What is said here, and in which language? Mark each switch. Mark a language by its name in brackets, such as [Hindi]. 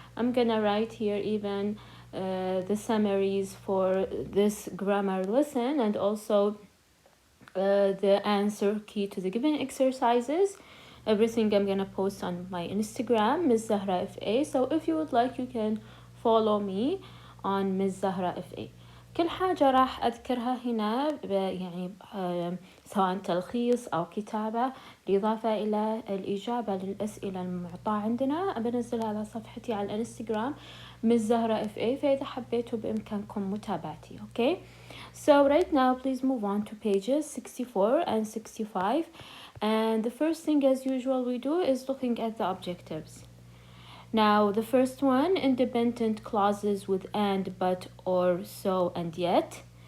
[English] I'm gonna write here even the summaries for this grammar lesson and also the answer key to the given exercises. Everything I'm gonna post on my Instagram, Ms. Zahra FA. So if you would like, you can follow me on Ms. Zahra FA. [Arabic] كل حاجة راح أذكرها هنا يعني سواء تلخيص أو كتابة بالإضافة إلى الإجابة للأسئلة المعطاة عندنا بنزلها على صفحتي على الانستغرام Ms. Zahra FA. فإذا حبيتوا بإمكانكم متابعتي. [English] Okay. So right now, please move on to pages 64 and 65. And the first thing, as usual, we do is looking at the objectives. Now, the first one, independent clauses with and, but, or, so, and yet.